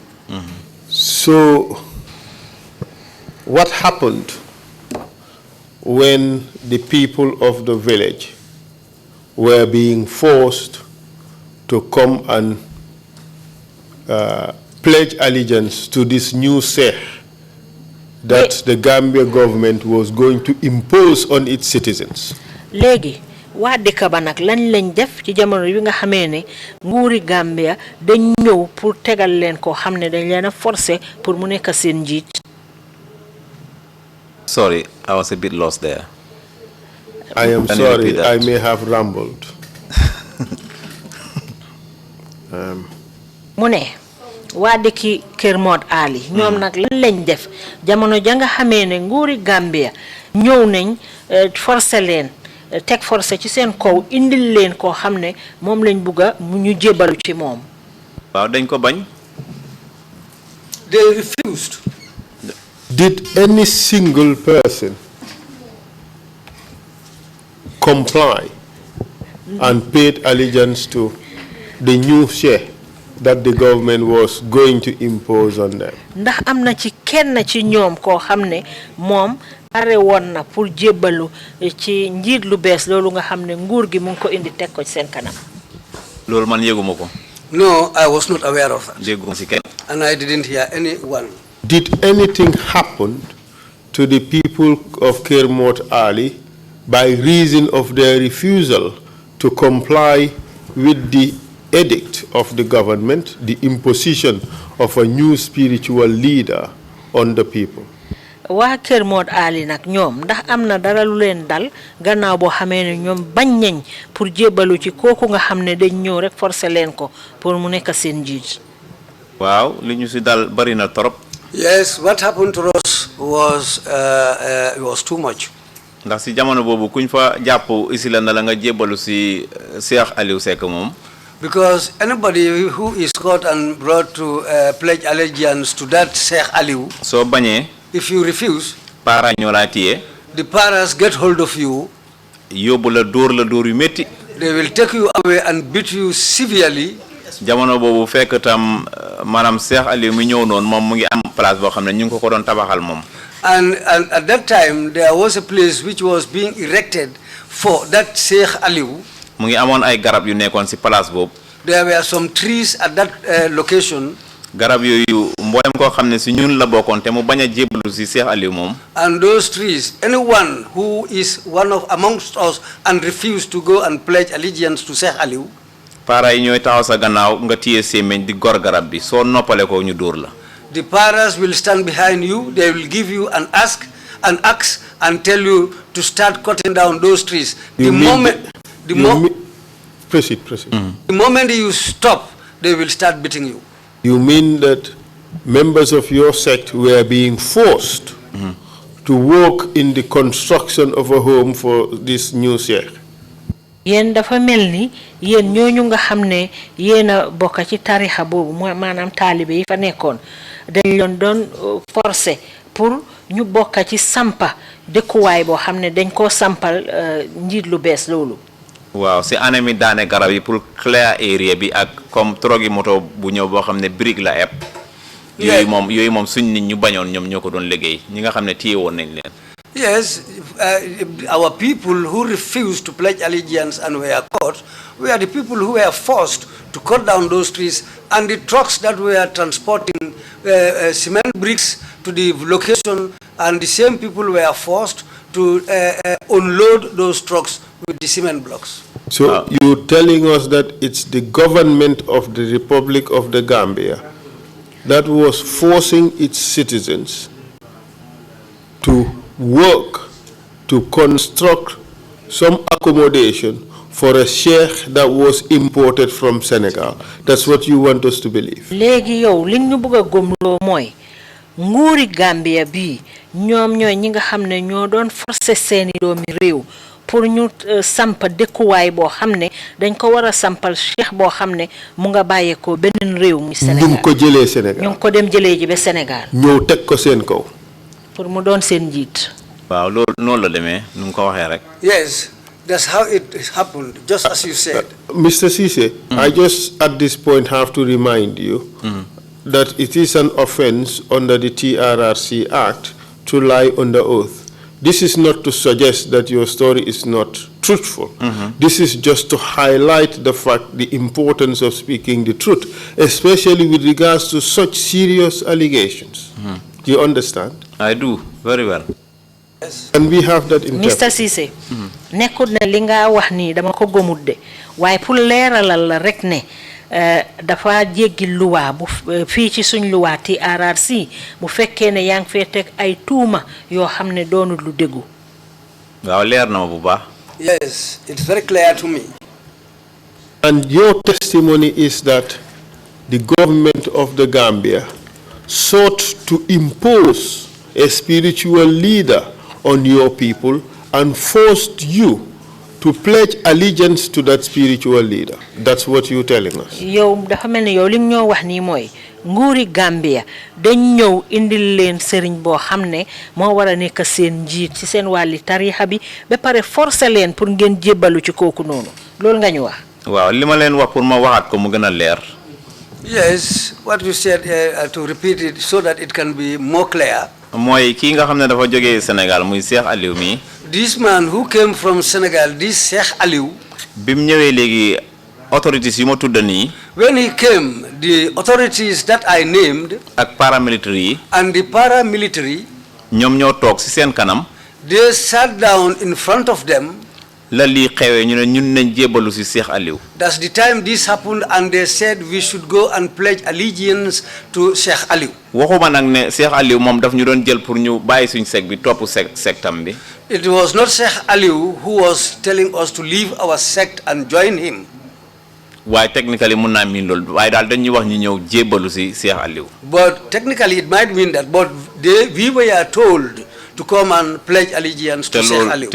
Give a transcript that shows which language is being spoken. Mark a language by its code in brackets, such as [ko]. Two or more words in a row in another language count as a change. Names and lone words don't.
[en] So, what happened when the people of the village were being forced to come and pledge allegiance to this new Sheikh that the Gambia government was going to impose on its citizens? [wo] Legi wa dëkk ba nag lañ lañ def ci jamono bi nga xamee ne nguuri Gambia dañ ñëw pour tegal leen ko xam ne dañ leen a forcer pour mu nekk seen njiit. [en] Sorry, I was a bit lost there. I am Can you sorry, repeat that? I may have rambled. [wo] Mu ne waa dëkki Kër Mod Ali ñoom nag lan lañ def jamono ja nga xamee ne nguuri Gambia ñëw nañ forcer leen teg forcer ci seen kaw indil leen koo xam ne moom lañ bugga mu ñu jébalu ci moom. Waaw dañ ko bañ. [en] They refused. Did any single person comply and paid allegiance to the new Sheikh that the government was going to impose on them? [wo] Ndax am na ci kenn ci ñoom koo xam ne moom pare woon na pour jébbalu ci njiit lu bees loolu nga xam ne nguur gi mu ngi ko indi teg ko ci seen kanam. Loolu man yeguma ko. [en] No, I was not aware of that. [wo] Dégguma si kenn. [en] And I didn't hear anyone. Did anything happen to the people of Kermot Ali by reason of their refusal to comply with the edict of the government, the imposition of a new spiritual leader on the people? [wo] Waa Kër Mod Ali nag ñoom ndax am na dara lu leen dal gannaaw boo xamee ne ñoom bañ nañ pour jébbalu ci kooku nga xam ne dañ ñëw rek forcer leen ko pour mu nekk seen njiit. Waaw li ñu si dal bari na torop. [en] Yes, what happened to us was too much. [wo] Ndax si jamono boobu kuñ fa jàpp isila na la nga jébbalu si Cheikh Aliou Seck moom. [en] Because anybody who is caught and brought to pledge allegiance to that Sheikh Aliou, [wo] soo bañee. [en] if you refuse, [wo] Para ñoo laa téye. [en] the paras get hold of you. [wo] Yóbbu la dóor yu métti. [en] They will take you away and beat you severely. [wo] Jamono boobu fekk tam maanaam Cheikh Aliou mi ñëw noonu moom mu ngi am place boo xam ne ñu ngi ko doon tabaxal moom. [en] And at that time, there was a place which was being erected for that Sheikh Aliou. [wo] Mu ngi amoon ay garab yu nekkoon si place boobu. [en] There were some trees at that location. [wo] Garab yooyu mboolem koo xam ne si ñun la bokkoon te mu bañ a jébbalu si Cheikh Aliou moom. [en] And those trees, anyone who is one of amongst us and refused to go and pledge allegiance to Sheikh Aliou, [wo] Para yi ñooy taxaw sa gannaaw nga téye sémmiñ di gor garab bi soo noppale ko ñu dóor la. [en] the paras will stand behind you. They will give you an axe and tell you to start cutting down those trees. Proceed. The moment you stop, they will start beating you. You mean that members of your sect were being forced to work in the construction of a home for this new Sheikh? [wo] Yéen dafa mel ni yéen ñooñu nga xam ne yéen a bokk ci tarixa boobu maanaam taalibe yi fa nekkoon dañ leen doon forcer pour ñu bokk ci sampa dëkkuwaay boo xam ne dañ koo sampal njiit lu bees loolu. Waaw si année mi daane garab yi pour [en] clear area [wo] bi ak comme trogi moto bu ñëw boo xam ne brique la eb. yooyu moom suñ nit ñu bañoon ñoom ñoo ko doon liggéey ñi nga xam ne téye woon nañ leen. [en] Yes, our people who refused to pledge allegiance and were caught were the people who were forced to cut down those trees, and the trucks that were transporting cement bricks to the location, and the same people were forced to unload those trucks with the cement blocks. So you're telling us that it's the government of the Republic of the Gambia that was forcing its citizens to work to construct some accommodation for a sheikh that was imported from Senegal. That's what you want us to believe. [wo] Legi yow li ñu bëgg gomlo moy nguuri Gambia bi ñom ñoy ñi nga xamne ñoo doon forcer seeni doomi réew pour ñu samp dëkkuwaay boo xam ne dañ ko war a sampal cheikh boo xam ne mu nga bàyyeekoo beneen réew muy Sénégal. ñu ko jëlee Sénégal. ñu ko dem jëlee ji ba Sénégal. ñëw teg ko seen kaw. pour mu doon seen njiit. waaw loolu noonu la demee nu mu ko waxee rek. [en] Yes, that's how it happened, just as you said. Mr. Ceesay, I just at this point have to remind you that it is an offense under the TRRC Act to lie under oath. This is not to suggest that your story is not truthful. This is just to highlight the fact, the importance of speaking the truth, especially with regards to such serious allegations. Do you understand? I do, very well. Yes. And we have that in Mr. [wo] Ceesay, nekkul ne li nga wax ni dama ko gomut de waaye pour leeralal la rek ne dafa jéggi luwa bu fii ci suñ luwa TRRC bu fekkee ne yaa ngi fee teg ay tuuma yoo xam ne doonul lu déggu. waaw leer na ma bu baax. [en] Yes, it's very clear to me. And your testimony is that the government of the Gambia sought to impose a spiritual leader on your people and forced you to pledge allegiance to that spiritual leader. That's what you're telling us. [wo] Yow dafa melni yow lim ñoo wax ni moy nguuri Gambia dañ ñew indil leen sëriñ boo xam ne moo war a nekk seen njiit ci seen wàlli tarixa bi ba pare forcer leen pour ngeen jébbalu ci kooku noonu loolu nga ñu wax. waaw li ma leen wax pour ma waxaat ko mu gën a leer. [en] Yes, what you said, to repeat it so that it can be more clear. [wo] mooy kii nga xam ne dafa jógee Sénégal muy Cheikh Aliou mi. [en] This man who came from Senegal, this Cheikh Aliou. [wo] bim ñëwee léegi authorities yu ma tudd nii. [en] When he came, the authorities that I named [wo] ak paramilitary yi. [en] and the paramilitary, [wo] ñoom ñoo toog ci seen kanam. [en] they sat down in front of them. [wo] la lii xewee ñu ne ñun nañ jébbalu ci Cheikh Aliou. [en] That's the time this happened, and they said we should go and pledge allegiance to Cheikh Aliou. [wo] waxuma nag ne Cheikh Aliou moom daf ñu doon jël pour ñu bàyyi suñ sect bi topp sectam bi. [en] It was not Cheikh Aliou who was telling us to leave our sect and join him. [wo] waaye technically mun naa miin loolu waaye daal dañuy wax ñu ñëw jébbalu ci Cheikh Aliou. [en] But technically it might mean that, but we were told to come and pledge allegiance to Cheikh Aliou.